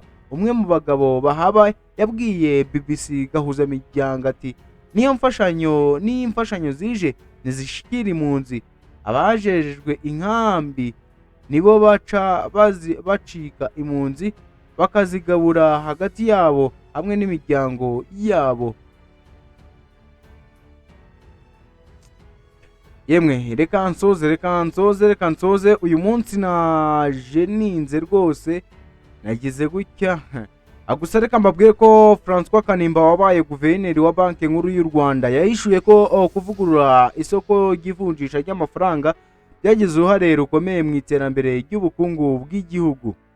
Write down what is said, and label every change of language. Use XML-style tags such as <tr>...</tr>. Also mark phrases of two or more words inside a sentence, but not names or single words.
<rn>Umwe mu bagabo bahaba yabwiye BBC Gahuza Miryango ati niyo imfashanyo zije nizishikira impunzi, abajejwe inkambi nibo baca bacika impunzi bakazigabura hagati yabo hamwe n'imiryango yabo.</rn> <rw>Yemwe reka nsoze uyu munsi naje ninze rwose nagize gutya. Gusa reka mbabwire ko François Kanimba wabaye guverineri wa banki nkuru y'u Rwanda yahishuye ko kuvugurura isoko ry'ivunjisha ry'amafaranga byagize uruhare rukomeye mu iterambere ry'ubukungu bw'igihugu.</rw>